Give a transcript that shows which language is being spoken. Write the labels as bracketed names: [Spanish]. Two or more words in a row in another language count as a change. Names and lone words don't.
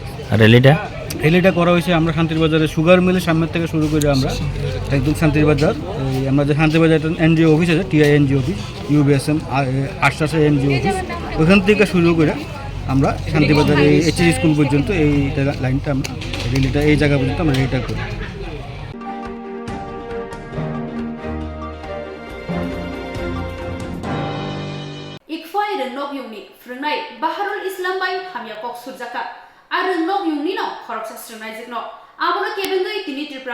[Bangla] আর র্যালিটা করা হয়েছে আমরা শান্তিবাজারের সুগার মিলের সামনের থেকে শুরু করে আমরা একদম শান্তিবাজার, আমরা যে শান্তিবাজার [English] NGO office [Bangla] আছে, [English] TI NGO office, [Bangla] ইউবিএসএম আশ্বাসের [English] NGO office, [Bangla] ওখান থেকে শুরু করে আমরা শান্তিবাজার এই [English] HS school [Bangla] পর্যন্ত এই লাইনটা আমরা র্যালিটা এই জায়গা পর্যন্ত আমরা র্যালিটা করি। [Kok Borok] Ikfai renok yungni frungnai Baharul Islam bai hamya kok surjaka ar renok yungni no khoroksa srungnai jikno abono kebengoi tini Tripura